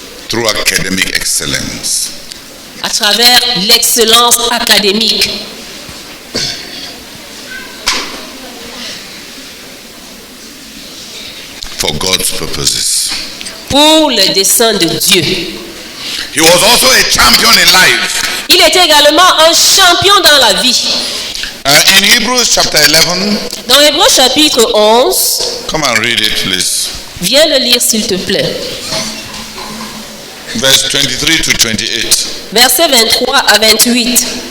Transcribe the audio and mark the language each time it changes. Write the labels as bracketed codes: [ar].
[en] through academic excellence. [fr] à travers l'excellence académique. [en] For God's purposes. [fr] Pour le dessein de Dieu. [en] He was also a champion in life. [fr] Il était également un champion dans la vie. [en] In Hebrews chapter 11, [fr] Dans Hébreux chapitre 11, [en] come and read it please. [fr] viens le lire s'il te plaît. [en] Verse 23 to 28. [fr] Versets 23 à 28.